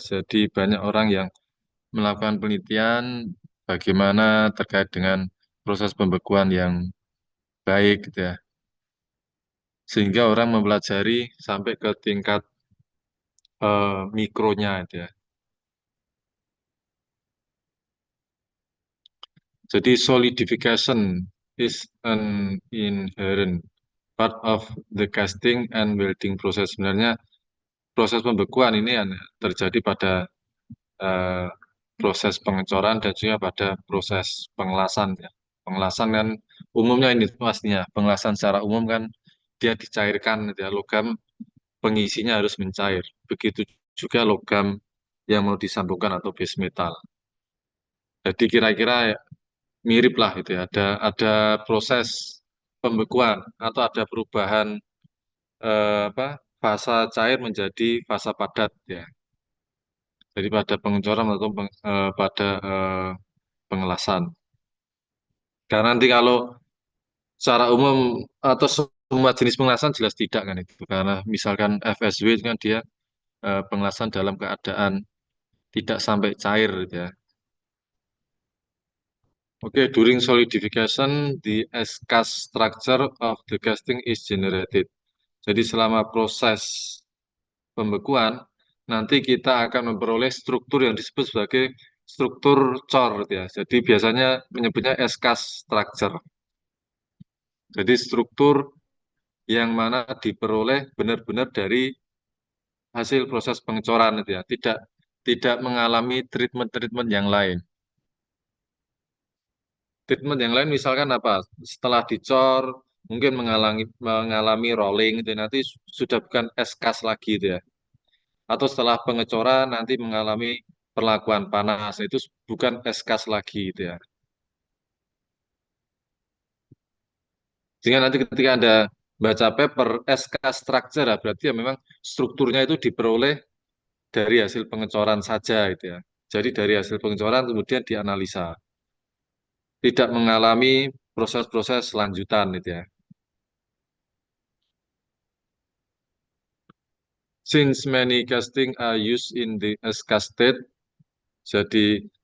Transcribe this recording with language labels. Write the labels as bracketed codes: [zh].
[id] Jadi banyak orang yang melakukan penelitian bagaimana terkait dengan proses pembekuan yang baik gitu ya. Sehingga orang mempelajari sampai ke tingkat mikronya itu ya. [en] Jadi solidification is an inherent part of the casting and welding process. [id] Sebenarnya proses pembekuan ini yang terjadi pada eh, proses pengecoran dan juga pada proses pengelasan ya. Pengelasan kan umumnya ini pastinya pengelasan secara umum kan dia dicairkan ya, logam pengisinya harus mencair. Begitu juga logam yang mau disambungkan atau base metal. Jadi kira-kira mirip lah itu ya. Ada proses pembekuan atau ada perubahan apa fasa cair menjadi fasa padat ya. Jadi pada pengecoran atau pada pengelasan. Karena nanti kalau secara umum atau semua jenis pengelasan jelas tidak kan itu. Karena misalkan FSW itu kan dia pengelasan dalam keadaan tidak sampai cair gitu ya. [en] Oke, during solidification, the S-cast structure of the casting is generated. [id] Jadi selama proses pembekuan, nanti kita akan memperoleh struktur yang disebut sebagai struktur cor, gitu ya. Jadi biasanya menyebutnya S-cast structure. Jadi struktur yang mana diperoleh benar-benar dari hasil proses pengecoran, gitu ya. Tidak mengalami treatment-treatment yang lain. Treatment yang lain misalkan apa? Setelah dicor, mungkin mengalami rolling, itu nanti sudah bukan S-cast lagi, itu ya. Atau setelah pengecoran nanti mengalami perlakuan panas, itu bukan eskas lagi itu ya. Sehingga nanti ketika Anda baca paper eskas structure, berarti ya memang strukturnya itu diperoleh dari hasil pengecoran saja itu ya. Jadi dari hasil pengecoran kemudian dianalisa, tidak mengalami proses-proses lanjutan itu ya. [en] Since many casting are used in the eskas state, jadi